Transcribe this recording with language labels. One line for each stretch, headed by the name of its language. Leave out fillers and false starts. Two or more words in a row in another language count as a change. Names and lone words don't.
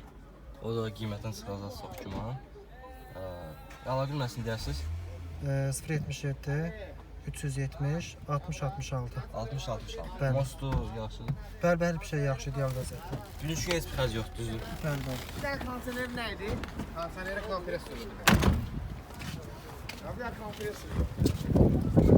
Azerbaijani: O da qiymətdən çıxacaq çox güman. Əlaqə bilməsin deyəsiniz. 077 370 60 66. 60-66. Bəli. Mostu yaxşıdır. Bəli, hər bir şey yaxşı, ideal vəziyyətdə. Bugünkü heç bir xərc yoxdur, düzdür. Bəli, bəli.
Turkish: Bir tane konsener neydi? Konseneri kompresörü. Abi ya kompresör.